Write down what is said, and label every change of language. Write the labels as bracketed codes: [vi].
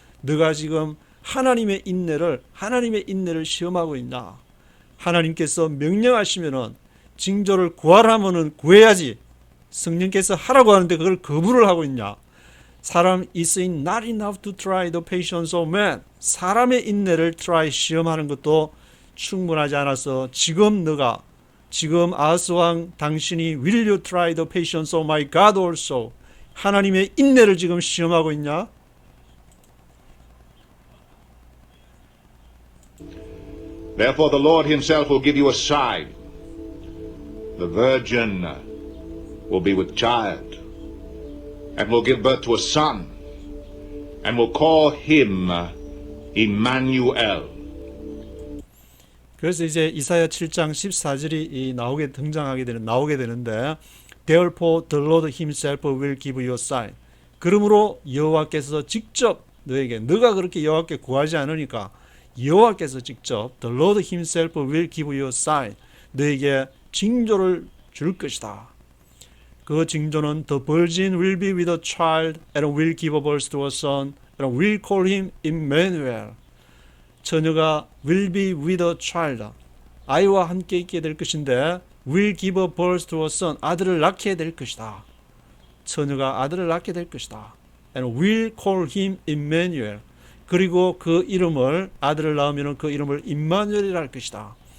[ko] 너가 지금 하나님의 인내를 시험하고 있냐? 하나님께서 명령하시면은 징조를 구하라면은 구해야지. 성령께서 하라고 하는데 그걸 거부를 하고 있냐? 사람 [en] is it not enough to try the patience of man. [ko] 사람의 인내를 try 시험하는 것도 충분하지 않아서 지금 아하스 왕 당신이 [en] will you try the patience of my God also. [ko] 하나님의 인내를 지금 시험하고 있냐? [en] Therefore the Lord himself will give you a sign. The virgin will be with child and will give birth to a son and will call him Emmanuel. [ko] 그래서 이제 이사야 7장 14절이 나오게 되는데 [en] Therefore the Lord himself will give you a sign. [ko] 그러므로 여호와께서 직접 너가 그렇게 여호와께 구하지 않으니까 여호와께서 직접 [en] The Lord himself will give you a sign. [ko] 너에게 징조를 줄 것이다. 그 징조는 [en] The virgin will be with a child and will give birth to a son and will call him Emmanuel. 처녀가 will be with a child. [ko] 아이와 함께 있게 될 것인데 [en] will give birth to a son. [ko] 아들을 낳게 될 것이다. 처녀가 아들을 낳게 될 것이다. [en] And will call him Emmanuel. [ko] 그리고 그 이름을 아들을 낳으면 그 이름을 임마누엘이라 할 것이다.